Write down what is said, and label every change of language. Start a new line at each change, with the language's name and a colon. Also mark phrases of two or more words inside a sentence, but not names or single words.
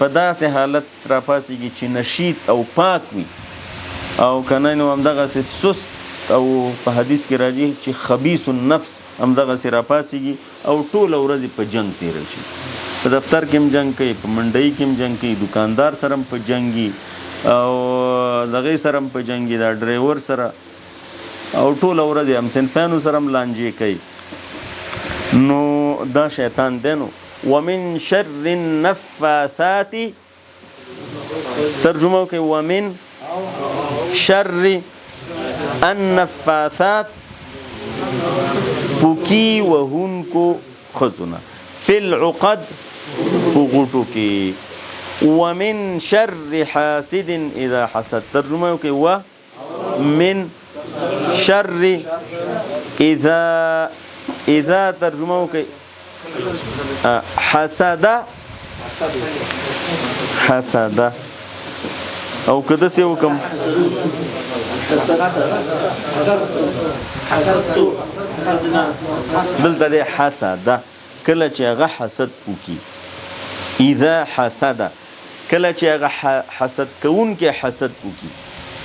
Pashto: داسې حالت راپاڅېږي چې نشیط او پاک وي، او که نه نو همدغسې سست، او په حدیث کې راځي چې
Arabic: خبیث النفس
Pashto: همدغسې راپاڅېږي او ټوله ورځ په جنګ تېره شي، په دفتر کې هم جنګ کوي، په منډۍ کې هم جنګ کوي، دکاندار سره هم په جنګي، او دغې سره هم په جنګي، دا ډرایور سره، او ټوله ورځ هم صنفیانو سره هم لانجې کوي. نو دا شیطان دی. نو
Arabic: ومن شر النفاثات،
Pashto: ترجمه وکړئ،
Arabic: ومن شر النفاثات،
Pashto: پوکی وهونکو ښځونه،
Arabic: فی العقد،
Pashto: په غوټو کې،
Arabic: ومن شر حاسد اذا حسد،
Pashto: ترجمه وکړئ،
Arabic: ومن شر اذا
Pashto: ترجمه وکړئ حسد او که داسې وکړم دلته دی حسده، کله چې هغه حسد وکړي،
Arabic: اذا حسده،
Pashto: کله چې هغه حسد کوونکی حسد وکړي.